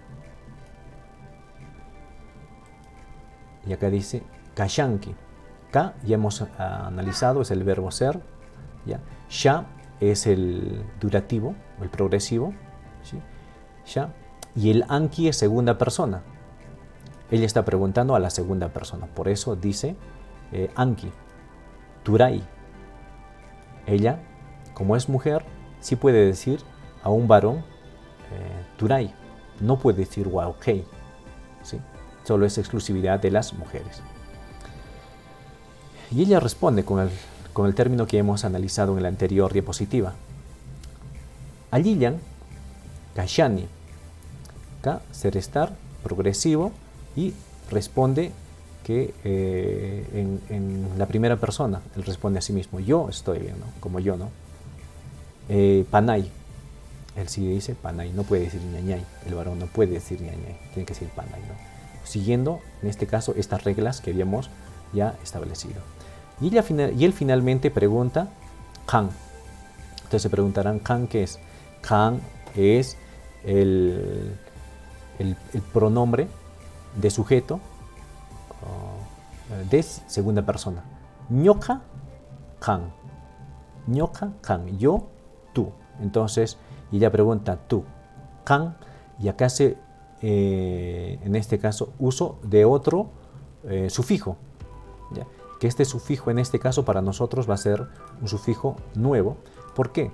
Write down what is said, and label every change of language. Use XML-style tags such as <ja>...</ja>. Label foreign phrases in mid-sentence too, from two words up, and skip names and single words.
<es>Y acá dice kashanki. Ka ya hemos analizado, es el verbo ser. ¿Ya? Sha es el durativo, el progresivo. ¿Sí? Sha. Y el anki es segunda persona. Ella está preguntando a la segunda persona. Por eso dice anki. Turay. Ella, como es mujer, sí puede decir a un varón turay. No puede decir waokei. ¿Sí? Solo es exclusividad de las mujeres. Y ella responde con el término que hemos analizado en la anterior diapositiva.</es> <qu>Alillan, kashani.</qu> <es>Ka, ser estar, progresivo, y responde que en la primera persona, él responde a sí mismo, yo estoy bien, ¿no? Como yo, ¿no? Panay, él sí dice panay, no puede decir ñañay, el varón no puede decir ñañay, tiene que decir panay, ¿no? Siguiendo, en este caso, estas reglas que habíamos ya establecido. Y él finalmente pregunta, kan. Entonces se preguntarán, kan, ¿qué es? Kan es el pronombre de sujeto de segunda persona.</es> <qu>Ñoka, kan. Ñoka, kan.</qu> <es>Yo, tú. Entonces, ella pregunta tú, kan, y acá hace, en este caso, uso de otro sufijo. ¿Ya? Que este sufijo, en este caso, para nosotros va a ser un sufijo nuevo. ¿Por qué?</es>